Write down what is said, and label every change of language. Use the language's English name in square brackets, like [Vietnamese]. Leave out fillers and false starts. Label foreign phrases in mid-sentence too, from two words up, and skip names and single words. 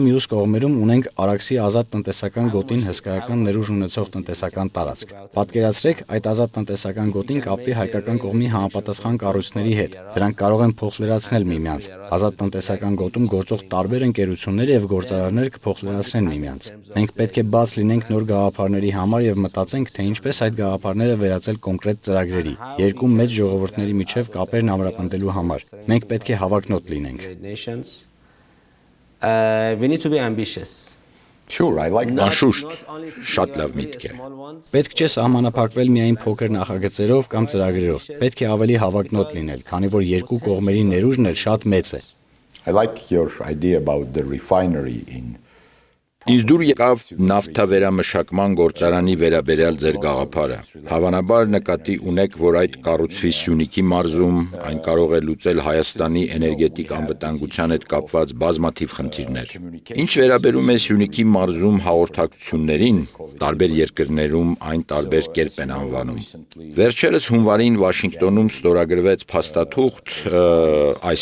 [Armenian] մյուս կողմերում ունենք Արաքսի ազատ տնտեսական գոտին հսկայական ներուժ ունեցող տնտեսական տարածք։ Պատկերացրեք, այդ ազատ տնտեսական գոտին կապվի հայկական կողմի համապատասխան կառույցների հետ։ Դրանք կարող են փոխլրացնել միմյանց։ Ազատ տնտեսական գոտում գործող տարբեր ընկերություններ եւ գործարարներ կփոխլրացնեն միմյանց։ Մենք պետք է բաց լինենք նոր գաղափարների համար եւ մտածենք, թե ինչպես այդ գաղափարները վերածել կոնկրետ ծրագրերի, երկու մեծ ժողովուրդների միջև կապերն ամրապնդելու համար։ Մենք պետք է հավակնոտ լինենք։ [English] We need to be ambitious. Sure, I like that. [Armenian] Անշուշտ, շատ լավ միտք է։ Պետք չէ սահմանափակվել միայն փոքր նախագծերով կամ ծրագրերով։ Պետք է ավելի հավակնոտ լինել, քանի որ երկու կողմերի ներուժն էլ շատ մեծ է։ [English] I like your idea about the refinery in [Armenian] Ինձ դուր եկավ նավթավերամշակման գործարանի վերաբերյալ ձեր գաղափարը։ Հավանաբար նկատի ունեք, որ այդ կառուցվի Սյունիքի մարզում, այն կարող է լուծել Հայաստանի էներգետիկ անվտանգության հետ կապված բազմաթիվ խնդիրներ։ Ինչ վերաբերում է Սյունիքի մարզում հաղորդակցություններին, տարբեր երկրներում այն տարբեր կերպ են անվանում։ Վերջերս հունվարին Վաշինգտոնում ստորագրվեց փաստաթուղթ այս